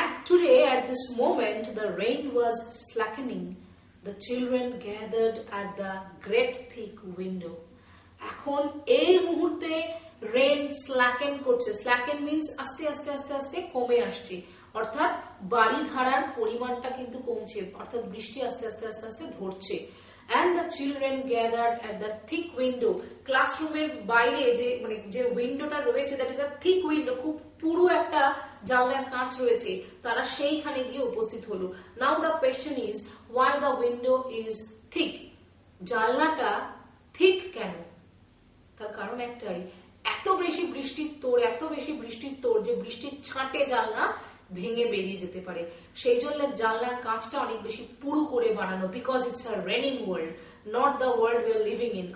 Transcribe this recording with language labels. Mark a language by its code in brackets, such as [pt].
[en] Today, at this moment, the rain was slackening. The children gathered at the great thick window. [bn] এখন এই মুহূর্তে rain স্ল্যাকেন করছে। স্ল্যাকেন means আস্তে আস্তে আস্তে আস্তে কমে আসছে, অর্থাৎ বাড়ি ধারার পরিমাণটা কিন্তু কমছে, অর্থাৎ বৃষ্টি আস্তে আস্তে আস্তে আস্তে ধরছে। [en] And the children gathered at the thick window. [bn] ক্লাসরুমের বাইরে যে উইন্ডোটা রয়েছে, [en] that is a thick window, [bn] খুব পুরো একটা জানলার কাঁচ রয়েছে, তারা সেইখানে গিয়ে উপস্থিত হলো। নাও the question is, [en] why the window is thick? [bn] জানলাটা ঠিক কেন? তার কারণ একটাই, এত বেশি বৃষ্টির তোড় যে বৃষ্টির ছাঁটে জানলা ভেঙে বেরিয়ে যেতে পারে, সেই জন্য জানলার কাঁচটা অনেক বেশি পুরু করে বানানো। [en] Because it's a raining world, not the world we are living in.